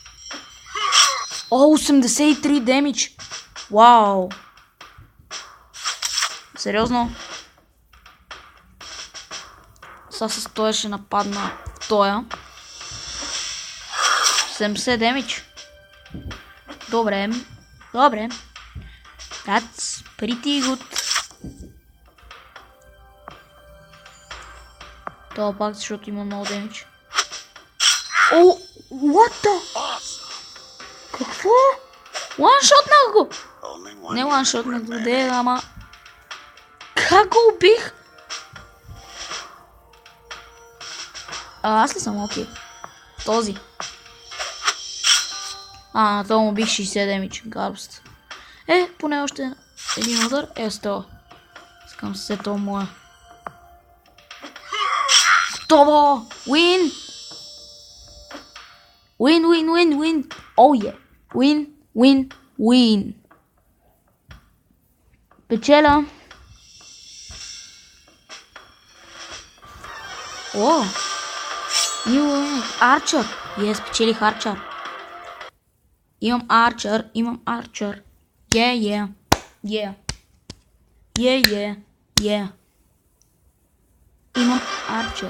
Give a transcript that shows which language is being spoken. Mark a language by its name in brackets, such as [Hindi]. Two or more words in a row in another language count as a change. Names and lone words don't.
[Bulgarian] 83 демидж. Вау. Сериозно? Сега с тоя ще нападна тоя. 70 демидж. Добре. [English] That's pretty good. [Bulgarian] Това пак, защото има много демидж. [English] What the? Какво? [Bulgarian] One-shotнах го! Не one-shotнах го, ама... Как го убих? Аз ли съм? Окей. Този. На това му убих 60 демидж. Гарбст. Поне още един удар. С това. Искам се това моя. Готово! [English] Win! Win! Oh yeah! Win! [Bulgarian] Печеля. Арчер. Печелих арчер. Имам арчер. Yeah. Имам арчер.